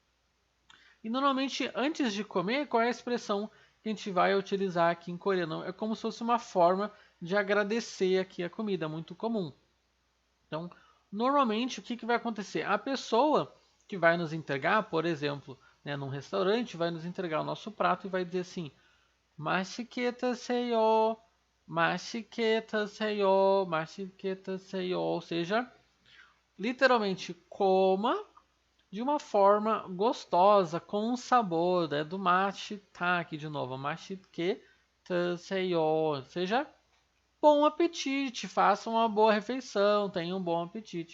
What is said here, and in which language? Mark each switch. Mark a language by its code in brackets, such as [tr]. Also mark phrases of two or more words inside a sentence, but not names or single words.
[pt] E normalmente, antes de comer, qual é a expressão que a gente vai utilizar aqui em coreano? É como se fosse uma forma de agradecer aqui a comida, muito comum. Então, normalmente, o que, que vai acontecer? A pessoa que vai nos entregar, por exemplo, né, num restaurante, vai nos entregar o nosso prato e vai dizer assim: [ko] 맛있게 드세요, 맛있게 드세요, 맛있게 드세요. [pt] Ou seja, literalmente, coma de uma forma gostosa, com sabor, né, do mashita, aqui de novo, [ko] 맛있게 드세요. [pt] Ou seja, bom apetite, faça uma boa refeição, tenha um bom apetite.